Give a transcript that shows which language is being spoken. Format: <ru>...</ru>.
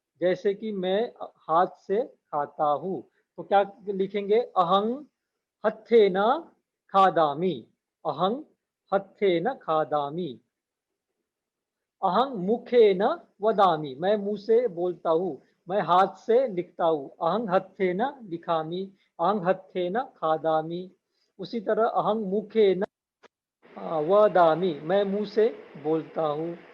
<hi>जैसे कि मैं हाथ से खाता हूँ, तो क्या लिखेंगे?</hi> <pi>अहं हत्थेन खादामि, अहं हत्थेन खादामि। अहं मुखेन वदामि,</pi> <hi>मैं मुंह से बोलता हूँ, मैं हाथ से लिखता हूँ।</hi> <pi>अहं हत्थेन लिखामि, अहं हत्थेन खादामि।</pi> <hi>उसी तरह</hi> <pi>अहं मुखेन वदामि,</pi> <hi>मैं मुंह से बोलता हूँ।</hi>